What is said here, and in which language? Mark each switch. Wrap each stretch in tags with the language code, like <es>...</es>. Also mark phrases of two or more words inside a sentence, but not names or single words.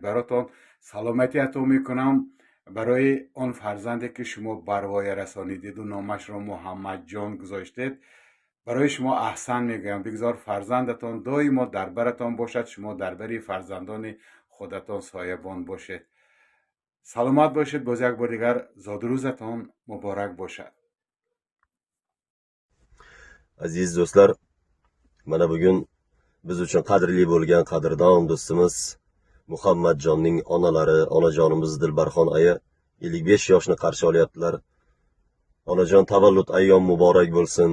<fa>براتون سلامتی عطا میکنم. برای آن فرزندی که شما بروای رسانیدید و نامش را محمد جان گذاشتید، برای شما احسن میگویم. بگذار فرزندتان دائما در برتان باشد، شما در بری فرزندان خودتان سایبان باشید. سلامت باشید. باز یک بار دیگر زادروزتان مبارک باشد.</fa> <uz>Aziz do'stlar, mana bugun biz uchun qadrli bo'lgan qadrdon do'stimiz Muhammadjonning onalari, onajonimiz Dilbarxon aya 55 yoshni qarshi olyaptilar. Onajon, tavallud ayyom muborak bo'lsin.</uz>